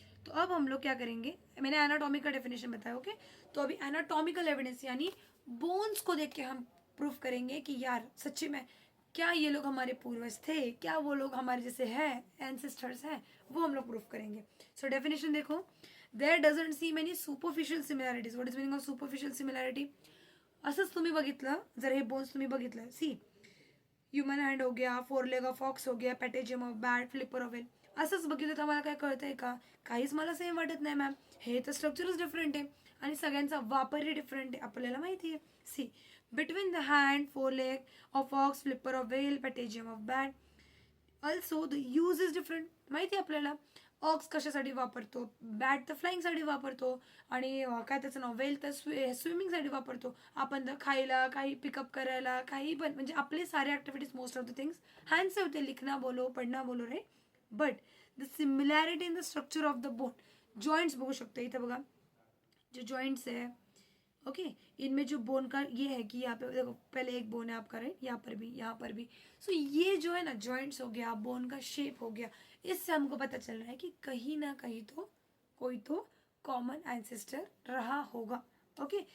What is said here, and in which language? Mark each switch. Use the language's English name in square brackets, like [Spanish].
[Hindi] तो अब हम लोग क्या करेंगे, मैंने एनाटॉमी का डेफिनेशन बताया, ओके। तो अभी एनाटॉमिकल एविडेंस यानी बोन्स को देख के हम प्रूफ करेंगे कि यार सच्ची में क्या ये लोग हमारे पूर्वज थे, क्या वो लोग हमारे जैसे हैं, एंसेस्टर्स हैं, वो हम लोग प्रूफ करेंगे। सो डेफिनेशन देखो, [English] There doesn't seem any superficial similarities. What is meaning of superficial similarity? [Marathi] असंच तुम्ही बघितलं, जर हे बोन्स तुम्ही बघितलं, सी ह्युमन हँड हो गया, फोर लेग ऑफ फॉक्स हो गया, पॅटेजियम ऑफ बॅट, फ्लिपर ऑफ वेल, असंच बघितलं तर मला काय कळतंय का? काहीच मला सेम वाटत नाही मॅम, हे तर स्ट्रक्चरच डिफरंट आहे आणि सगळ्यांचा वापरही डिफरंट आहे, आपल्याला माहिती आहे। [English] see between the hand, fore leg of fox, flipper of whale, patagium of bat, also the use is different, [Marathi] माहिती आहे आपल्याला। ऑक्स कशासाठी वापरतो, बॅट तर फ्लाईंगसाठी वापरतो, आणि काय त्याचं नाव, वेल तर स्विमिंगसाठी वापरतो, आपण तर खायला, काही पिकअप करायला, काही पण, म्हणजे आपले सारे activities [English] most of the things [Hindi] hand से होते, लिखना बोलो, पढ़ना बोलो, [Marathi] right? [English] but the similarity in the structure of the bone, [Marathi] joints बघू शकतो इथे बघा, [Hindi] जो जॉइंट्स है, ओके, इनमें जो बोन का ये है कि यहाँ पे देखो, पहले एक बोन है आपका, राइट, यहाँ पर भी, यहाँ पर भी। सो ये जो है ना, जॉइंट्स हो गया, बोन का शेप हो गया, इससे हमको पता चल रहा है कि कहीं ना कहीं तो कोई तो कॉमन एंसेस्टर रहा होगा, ओके।